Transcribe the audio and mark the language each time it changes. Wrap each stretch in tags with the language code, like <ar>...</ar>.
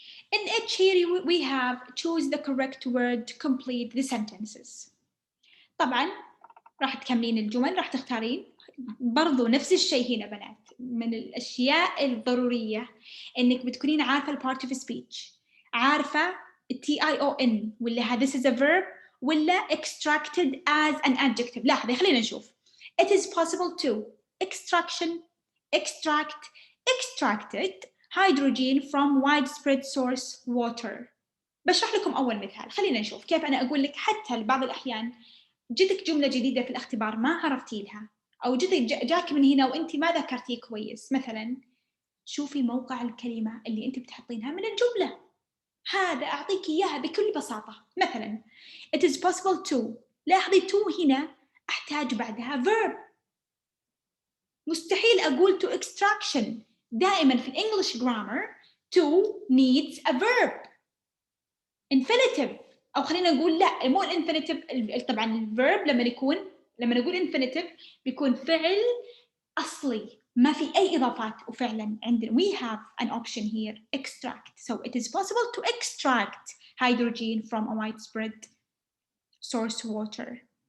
<en>In H here we have choose the correct word to complete the sentences.</en> <ar>طبعا راح تكملين الجمل، راح تختارين برضو نفس الشيء هنا بنات. من الأشياء الضرورية إنك بتكونين عارفة</ar> <en>part of speech،</en> <ar>عارفة</ar> <en>TION</en> <ar>ولا</ar> <en>this is a verb ولا extracted as an adjective.</en> <ar>لاحظي خلينا نشوف.</ar> <en>It is possible to extraction, extract, extracted hydrogen from widespread source water.</en> <ar>بشرح لكم أول مثال. خلينا نشوف كيف أنا أقول لك حتى بعض الأحيان جتك جملة جديدة في الاختبار ما عرفتي لها، أو جاك من هنا وأنت ما ذكرتيه كويس. مثلاً شوفي موقع الكلمة اللي أنت بتحطينها من الجملة، هذا أعطيك إياها بكل بساطة. مثلاً</ar> <en>it is possible to،</en> <ar>لاحظي</ar> <en>to</en> <ar>هنا أحتاج بعدها</ar> <en>verb.</en> <ar>مستحيل أقول</ar> <en>to extraction.</en> <ar>دائماً في</ar> <en>English grammar to needs a verb infinitive.</en> <ar>او خلينا نقول لا، مو الانفينيتيف. طبعا الفيرب لما نقول انفينيتيف بيكون فعل اصلي ما في اي اضافات. وفعلا عندنا</ar> <en>we have an option here, extract. So it is possible to extract hydrogen from a widespread source water.</en>